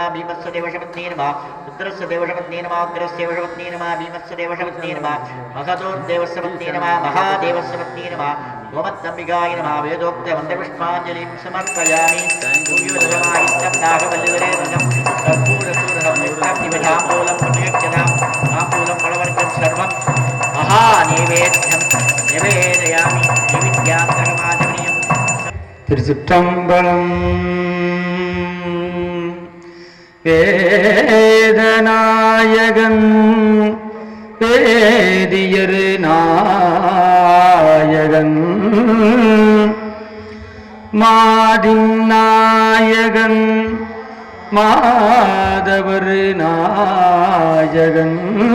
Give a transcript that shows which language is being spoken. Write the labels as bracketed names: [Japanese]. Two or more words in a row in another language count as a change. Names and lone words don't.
[Sanskrit] भीमस्य देवस्य पत्नी नमः रुद्रस्य देवस्य पत्नी नमः उग्रस्य देवस्य पत्नी नमः भीमस्य देवस्य पत्नी नमः महतोर्देवस्य पत्नी नमः महादेवस्य पत्नी नमः गोमत्तम्बिकाय नमः वेदोक्तवन्दपुष्पाञ्जलिं समर्पयामि सूर्योदयमायिष्टं नागवल्लिवरेदं कर्पूरसूरहं प्रत्यक्षतां ताम्बूलं फलवर्गं सर्वं महानैवेद्यं निवेदयामि निविद्यान्तरमाचमनीयम् [Tamil] திருச்சிற்றம்பலம். வேதநாயகன் வேதியர் நாயகன் மாதின் நாயகன் மாதவர் நாயகன்